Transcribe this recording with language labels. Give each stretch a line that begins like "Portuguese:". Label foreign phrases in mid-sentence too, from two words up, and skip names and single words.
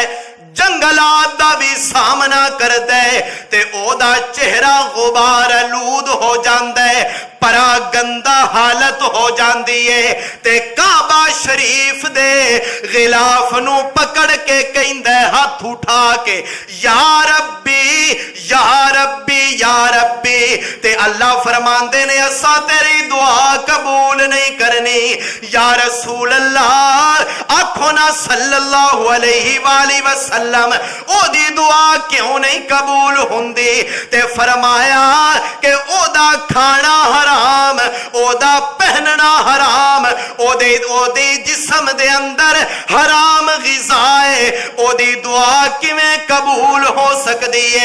Punjabi: جنگلات دا بھی سامنا کردا ہے تے اوہدا چہرہ غبار آلود ہو جاندا ہے، پرا گندا حالت ہو جاتی ہے، تے کعبہ شریف دے غلاف نوں پکڑ کے کہندا ہے ہاتھ اٹھا کے,
Arabic: يا ربي يا ربي يا ربي,
Punjabi: تے اللہ فرماندے نے اسا تیری دعا قبول نہیں کرنی.
Arabic: يا رسول الله
Punjabi: آکھو نا
Arabic: صلى الله عليه وسلم,
Punjabi: اوہدی دعا کیوں نہیں قبول ہندی? تے فرمایا کہ اوہدا کھانا حرام، اوہدا پہننا حرام، اوہدے جسم دے اندر حرام غذا ہے، اوہدی دعا کیویں قبول ہو سکتی ہے?